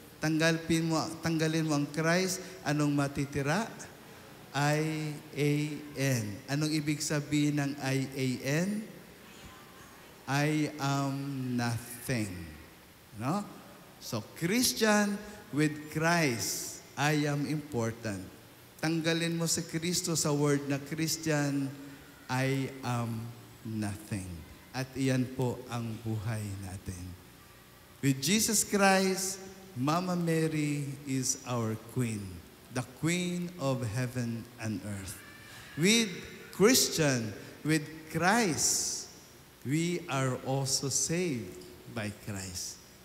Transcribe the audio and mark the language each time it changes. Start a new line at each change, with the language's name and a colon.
Filipino: Tanggalin mo ang Christ, anong matitira? I-A-N. Anong ibig sabihin ng I-A-N?
English: I am nothing. No? So, Christian with Christ, I am important.
Filipino: Tanggalin mo si Kristo sa word na Christian,
English: I am nothing.
Filipino: At iyan po ang buhay natin.
English: With Jesus Christ, Mama Mary is our Queen, the Queen of heaven and earth. With Christian, with Christ, we are also saved by Christ.